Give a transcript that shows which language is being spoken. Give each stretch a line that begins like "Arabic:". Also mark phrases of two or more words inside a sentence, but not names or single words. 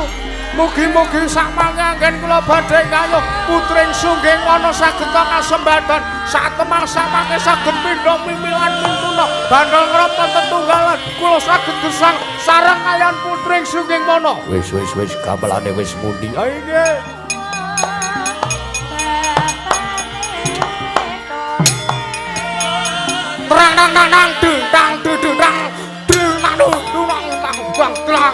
Javanese: Mugi-mugi sak manganggen kula badhe kayuh putring sungging wana saged kasembadan satemang samangke saged pindha mimilan mintuna bandel ngrapa tetunggalan kula saged gesang sareng kayan putring sungging wana. Wis gamelane wis muni. Ha nggih. Terang nang nang dung tang dung tang dung nang dung tang bang terang